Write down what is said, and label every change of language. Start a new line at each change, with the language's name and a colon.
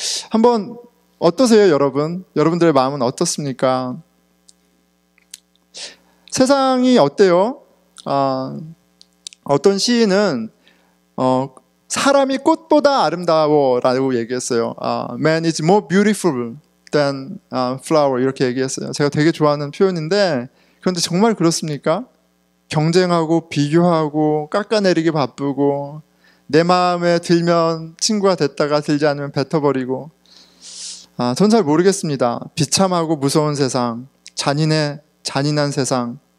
Korean: 한번 어떠세요, 여러분? 여러분들의 마음은 어떻습니까? 세상이 어때요? 어떤 시인은 사람이 꽃보다 아름다워라고 얘기했어요.
English: Man is more beautiful than flower,
Korean: 이렇게 얘기했어요. 제가 되게 좋아하는 표현인데, 그런데 정말 그렇습니까? 경쟁하고 비교하고 깎아내리기 바쁘고, 내 마음에 들면 친구가 됐다가 들지 않으면 뱉어버리고, 전 잘 모르겠습니다. 비참하고 무서운 세상, 잔인한 세상.